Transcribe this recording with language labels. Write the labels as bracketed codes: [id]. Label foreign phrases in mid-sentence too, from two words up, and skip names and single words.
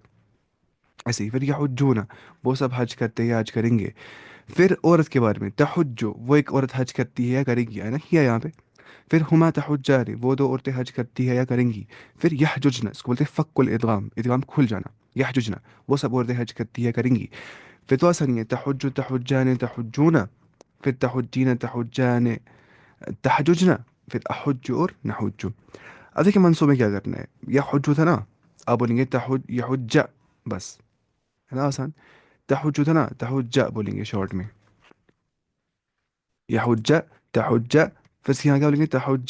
[ur] ایسے ہی پھر یحجون، وہ سب حج کرتے ہیں یا حج کریں گے. پھر عورت کے بارے میں تحج، وہ ایک عورت حج کرتی ہے یا کرے گی، ہے نا، کیا یہاں پہ. پھر [ar] ہما تحجان، [ur] وہ دو عورتیں حج کرتی ہے یا کریں گی. پھر یحججن، اس کو بولتے ہیں [ar] فک الادغام، [ur] ادغام کھل جانا. یحججن، وہ سب عورتیں حج کرتی ہے کریں گی. پھر تو آسانی ہے، [ar] تحج تحجان تحجون. پھر تحجین تحجان تحججن. [ur] پھر احج اور نحج. اب دیکھیں منصوبے کیا کرنا ہے. یحج تھا نا، آپ بولیں گے [ar] تحج یحج [ur] بس، ہے نا آسان. تحج تھا نا، تحج بولیں گے شارٹ میں. [ar] يحج تحج. [ur] پھر سے یہاں کیا بولیں گے؟ تحج.